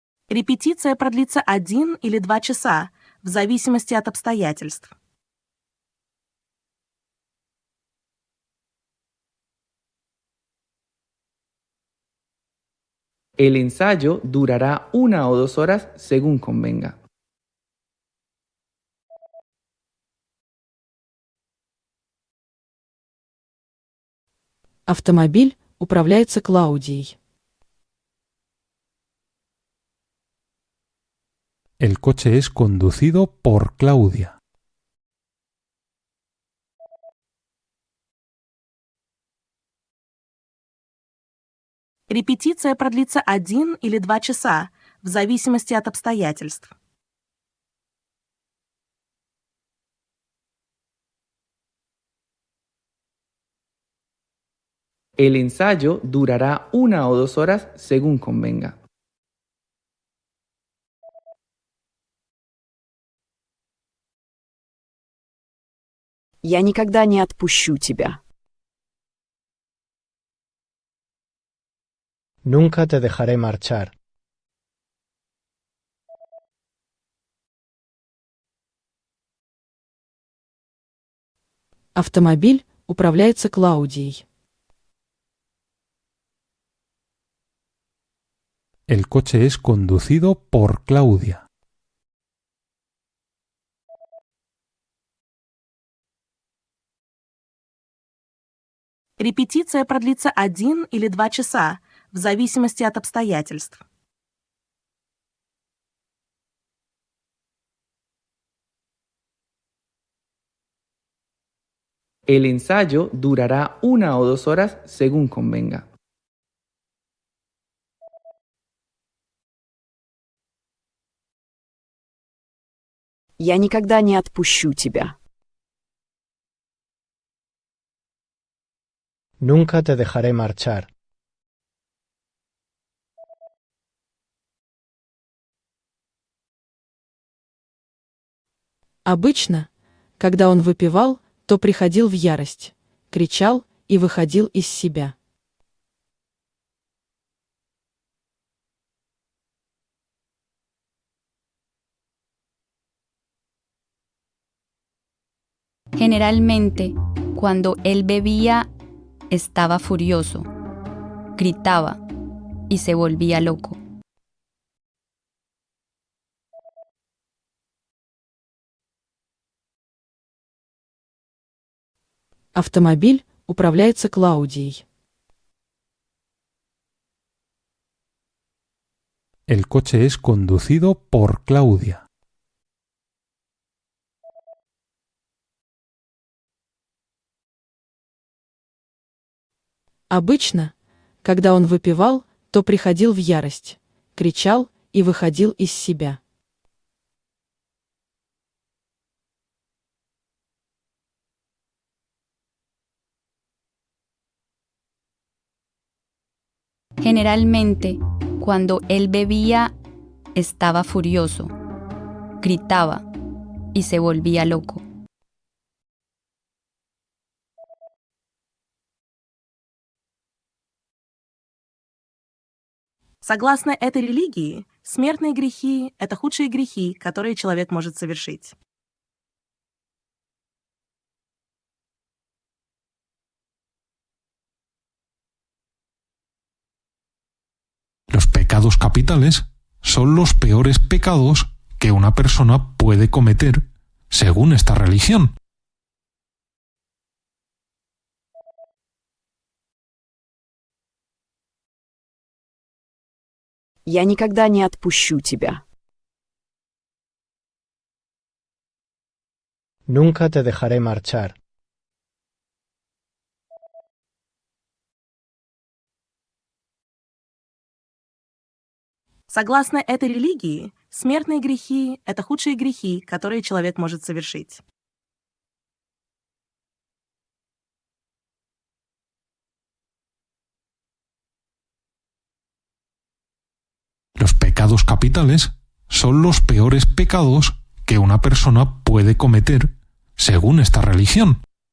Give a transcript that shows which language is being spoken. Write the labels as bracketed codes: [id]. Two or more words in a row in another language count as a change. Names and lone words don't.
[ru] Репетиция продлится 1 или 2 часа, в зависимости от обстоятельств. [es] El ensayo durará 1 o 2 horas según convenga. [ru] Автомобиль управляется Клаудией. [es] El coche es conducido por Claudia. [ru] Репетиция продлится 1 или 2 часа, в зависимости от обстоятельств. [es] El ensayo durará 1 o 2 horas según convenga. [ru] Я никогда не отпущу тебя. [es] Nunca te dejaré marchar. [ru] Автомобиль управляется Клаудией. [es] El coche es conducido por Claudia. [ru] Репетиция продлится 1 или 2 часа, в зависимости от обстоятельств. [es] El ensayo durará 1 o 2 horas según convenga. [ru] Я никогда не отпущу тебя. [es] Nunca te dejaré marchar. [ru] Обычно, когда он выпивал, то приходил в ярость, кричал и выходил из себя. [es] Generalmente, cuando él bebía, estaba furioso, gritaba y se volvía loco. [ru] Автомобиль управляется Клаудией. [es] El coche es conducido por Claudia. [ru] Обычно, когда он выпивал, то приходил в ярость, кричал и выходил из себя. [es] Generalmente, cuando él bebía, estaba furioso, gritaba y se volvía loco. [ru] Согласно этой религии, смертные грехи — это худшие грехи, которые человек может совершить. [es] Los pecados capitales son los peores pecados que una persona puede cometer según esta religión. [ru] Я никогда не отпущу тебя. [es] Nunca te dejaré marchar. [ru] Согласно этой религии, смертные грехи — это худшие грехи, которые человек может совершить. [es] Los pecados capitales son los peores pecados que una persona puede cometer según esta religión.